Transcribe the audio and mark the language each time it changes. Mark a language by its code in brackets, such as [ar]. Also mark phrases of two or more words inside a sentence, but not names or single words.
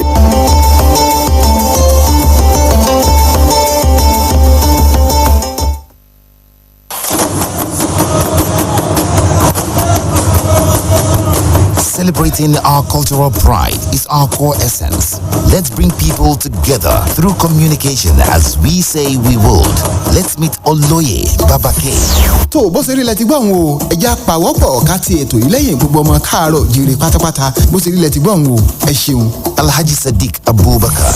[en] Celebrating our cultural pride is our core essence. Let's bring people together through communication as we say we would. Let's meet Oloye Babake. [yo] tó bó ṣe rí lẹ ti gbọ́ ń wo ẹja pàwọ́pọ̀ ká ti ètò yìí lẹ́yìn gbogbo ọmọ káàárọ̀ jíire pátápátá bó ṣe rí lẹ ti gbọ́ ń wo ẹ ṣeun. Alhaji Sadiq Abubakar.